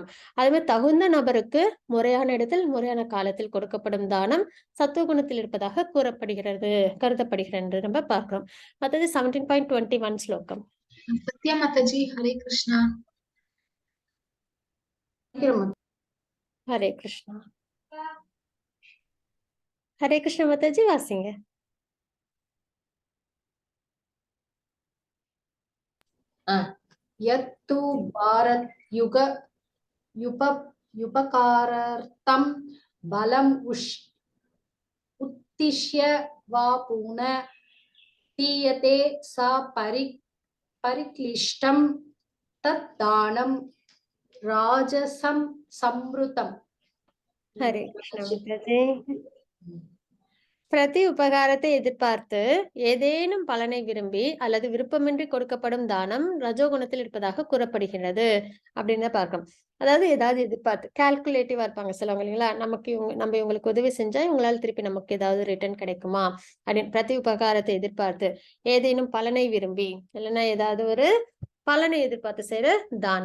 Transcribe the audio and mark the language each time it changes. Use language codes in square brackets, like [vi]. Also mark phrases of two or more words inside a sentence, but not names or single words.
[ta] அதே மாதிரி தகுந்த நபருக்கு முறையான இடத்தில் முறையான காலத்தில் கொடுக்கப்படும் தானம் சத்துவகுணத்தில் இருப்பதாக கருதப்படுகிறது நம்ம பார்க்கிறோம். மற்றது 17.21 ஸ்லோகம். சத்யா மாதாஜி, ஹரே கிருஷ்ணா. ஹரே கிருஷ்ணா. ஹரே கிருஷ்ணா மாதாஜி, வாசிங்க. [sa] यत्तु भारत युपकारार्थं बलम् उत्तिष्य वा पुन दीयते सा परिक्लिष्टं तत् दानं राजसं संवृतम्. [ta] ஹரே கிருஷ்ணா மாதாஜி. பிரதி உபகாரத்தை எதிர்பார்த்து ஏதேனும் பலனை விரும்பி அல்லது விருப்பமின்றி கொடுக்கப்படும் தானம் ரஜோகுணத்தில் இருப்பதாக கூறப்படுகிறது அப்படின்னு பார்க்கணும். அதாவது ஏதாவது எதிர்பார்த்து கால்குலேட்டிவா இருப்பாங்க சிலவங்க இல்லைங்களா, நம்ம இவங்களுக்கு உதவி செஞ்சா இவங்களால திருப்பி நமக்கு ஏதாவது ரிட்டர்ன் கிடைக்குமா அப்படின்னு பிரதி உபகாரத்தை எதிர்பார்த்து ஏதேனும் பலனை விரும்பி, இல்லைன்னா ஏதாவது ஒரு பலனை எதிர்பார்த்து செய்யற தானம்.